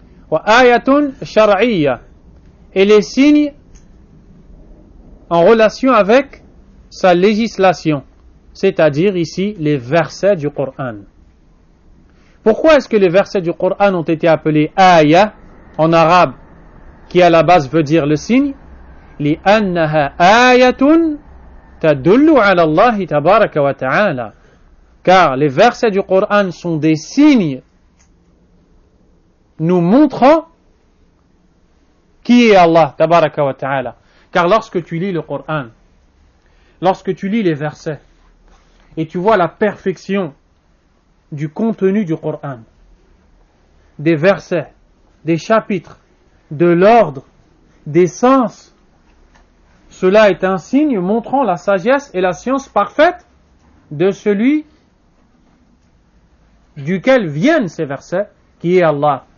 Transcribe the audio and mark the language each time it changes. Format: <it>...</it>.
<ar>Wa ayatun shar'iyya,</ar> <fr>et les signes en relation avec sa législation, c'est-à-dire ici les versets du Coran. Pourquoi est-ce que les versets du Coran ont été appelés ayah en arabe, qui à la base veut dire le signe?</fr> <ar>لأنها آية تدل على الله تبارك وتعالى.</ar> <fr>Car les versets du Coran sont des signes nous montrant qui est Allah tabaraka wa ta'ala. Car lorsque tu lis le Coran, lorsque tu lis les versets et tu vois la perfection du contenu du Coran, des versets, des chapitres, de l'ordre, des sens, cela est un signe montrant la sagesse et la science parfaite de celui duquel viennent ces versets, qui est Allah.</fr>